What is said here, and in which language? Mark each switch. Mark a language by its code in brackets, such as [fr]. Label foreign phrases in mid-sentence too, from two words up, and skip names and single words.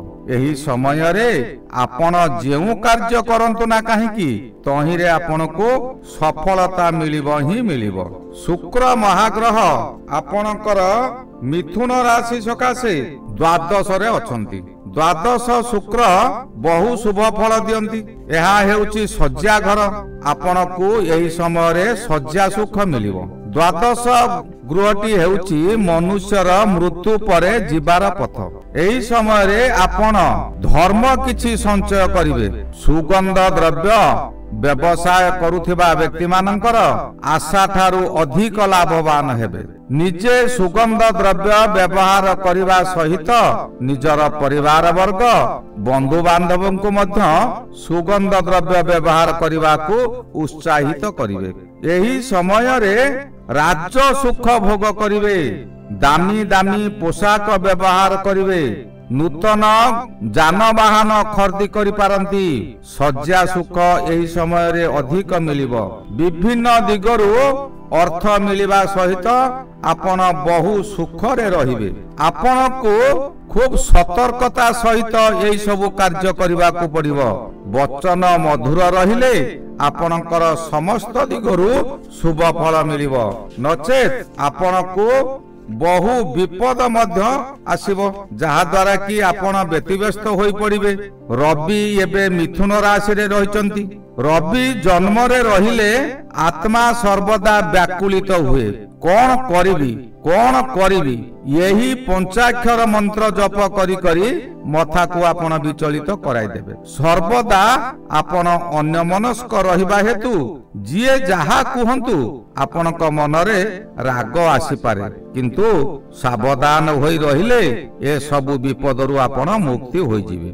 [or] ଏହି ସମୟ ରେ ଆପଣ ଯେଉଁ କାର୍ଯ୍ୟ କରନ୍ତୁ ନା କାହିଁକି ତହିଁ ରେ ଆପଣଙ୍କୁ ସଫଳତା ମିଳିବ ହିଁ ମିଳିବ। ଶୁକ୍ର ମହାଗ୍ରହ ଆପଣଙ୍କର ମିଥୁନ ରାଶି ସକାଶେ ଦ୍ୱାଦଶ ରେ ଅଛନ୍ତି। ଦ୍ୱାଦଶ ଶୁକ୍ର ବହୁ ଶୁଭ ଫଳ ଦିଅନ୍ତି। ଏହା ହେଉଛି ଶଯ୍ୟା ଘର। ଆପଣଙ୍କୁ ଏହି ସମୟ ରେ ଶଯ୍ୟା ସୁଖ ମିଳିବ। ଦ୍ୱାଦଶ ଗୃହଟି ହେଉଛି ମନୁଷ୍ୟର ମୃତ୍ୟୁ ପରେ ଜୀବର ପଥ। ଏହି ସମୟ ରେ ଆପଣ ଧର୍ମ କିଛି ସଞ୍ଚୟ କରିବେ। ସୁଗନ୍ଧ ଦ୍ରବ୍ୟ ବ୍ୟବସାୟ କରୁଥିବା ବ୍ୟକ୍ତି ମାନଙ୍କର ଆଶା ଠାରୁ ଅଧିକ ଲାଭବାନ ହେବେ। ନିଜେ ସୁଗନ୍ଧ ଦ୍ରବ୍ୟ ବ୍ୟବହାର କରିବା ସହିତ ନିଜର ପରିବାର ବର୍ଗ ବନ୍ଧୁ ବାନ୍ଧବଙ୍କ କୁ ମଧ୍ୟ ସୁଗନ୍ଧ ଦ୍ରବ୍ୟ ବ୍ୟବହାର କରିବା କୁ ଉତ୍ସାହିତ କରିବେ। ଏହି ସମୟ ରେ ରାଜ୍ୟ ସୁଖ ଭୋଗ କରିବେ। ଦାମୀ ଦାମୀ ପୋଷାକ ବ୍ୟବହାର କରିବେ। ନୂତନ ଯାନବାହନ ଖରିଦି କରି ପାରନ୍ତି। ଶଯ୍ୟା ସୁଖ ଏହି ସମୟ ରେ ଅଧିକ ମିଳିବ। ବିଭିନ୍ନ ଦିଗରୁ ଅର୍ଥ ମିଳିବା ସହିତ ଆପଣ ବହୁ ସୁଖ ରେ ରହିବେ। ଆପଣ କୁ ଖୁବ ସତର୍କତା ସହିତ ଏହି ସବୁ କାର୍ଯ୍ୟ କରିବା କୁ ପଡ଼ିବ। ବଚନ ମଧୁର ରହିଲେ ଆପଣଙ୍କର ସମସ୍ତ ଦିଗରୁ ଶୁଭ ଫଳ ମିଳିବ। ନଚେତ ଆପଣ କୁ ବହୁ ବିପଦ ମଧ୍ୟ ଆସିବ, ଯାହା ଦ୍ୱାରା କି ଆପଣ ବ୍ୟତିବ୍ୟସ୍ତ ହୋଇ ପଡ଼ିବେ। ରବି ଏବେ ମିଥୁନ ରାଶି ରେ ରହିଛନ୍ତି। ରବି ଜନ୍ମରେ ରହିଲେ ଆତ୍ମା ସର୍ବଦା ବ୍ୟାକୁଳିତ ହୁଏ। କୌଣ କରିବି ଏହି ପଞ୍ଚାକ୍ଷର ମନ୍ତ୍ର ଜପ କରି କରି ମଥା କୁ ଆପଣ ବିଚଳିତ କରାଇ ଦେବେ। ସର୍ବଦା ଆପଣ ଅନ୍ୟମନସ୍କ ରହିବା ହେତୁ ଯିଏ ଯାହା କହନ୍ତୁ ଆପଣଙ୍କ ମନରେ ରାଗ ଆସି ପାରେ, କିନ୍ତୁ ସାବଧାନ ହୋଇ ରହିଲେ ଏ ସବୁ ବିପଦରୁ ଆପଣ ମୁକ୍ତି ହୋଇ ଯିବେ।